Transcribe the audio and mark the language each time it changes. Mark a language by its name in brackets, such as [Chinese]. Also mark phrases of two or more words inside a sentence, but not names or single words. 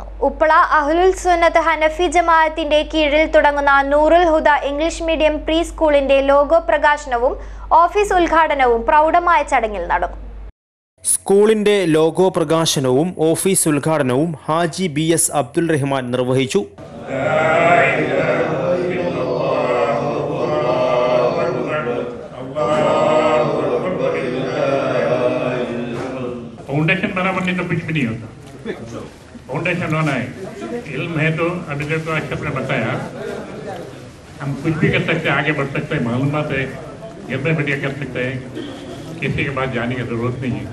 [Malayalam] ഉപ്പള അഹ്ലുൽ സുന്നത്ത് ഹനഫി ജമാഅത്തിന്റെ കീഴിൽ തുടങ്ങുന്ന നൂറുൽ ഹുദ ഇംഗ്ലീഷ് മീഡിയം പ്രീ സ്കൂളിന്റെ ലോഗോ പ്രകാശനവും ഓഫീസ് ഉദ്ഘാടനവും പ്രൗഢമായ ചടങ്ങിൽ നടന്നു. സ്കൂളിന്റെ ലോഗോ പ്രകാശനവും ഓഫീസ് ഉദ്ഘാടനവും ഹാജി BS അബ്ദുൽ റഹ്മാൻ നിർവഹിച്ചു. [Hindi] फाउंडेशन बनाने तो कुछ भी नहीं होता, फाउंडेशन होना है। इल्म है तो अभी जो अशरफ ने बताया, हम कुछ भी कर सकते हैं, आगे बढ़ सकते हैं, मालूमात है जब बढ़िया कर सकते हैं, किसी के पास जाने की जरूरत नहीं है।